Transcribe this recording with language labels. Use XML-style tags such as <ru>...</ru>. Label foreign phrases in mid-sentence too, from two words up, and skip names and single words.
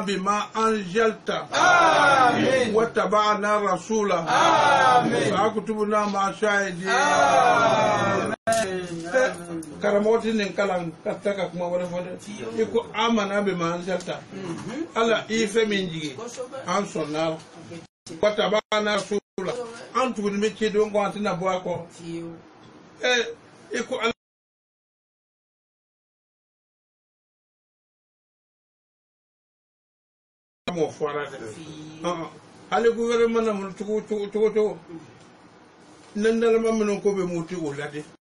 <ar>بما أنزلت واتبعنا الرسول فاكتبنا مع الشاهدين</ar> <bm>karamɔgɔti nin kalan ka taa ka kuma wɛrɛ fɔ dɛ i ko</bm> <ar>آمنا بما أنزلت</ar> <bm>ala i fɛn min jigi an sɔnna la</bm> <ar>واتبعنا الرسول</ar> <bm>an tuguni bɛ cɛdon kɔ an tɛna bɔ a kɔ i ko ala mo fɔra dɛ ale gouvernement na mun cogo nan dalama minnu ko bɛ muti o la de</bm>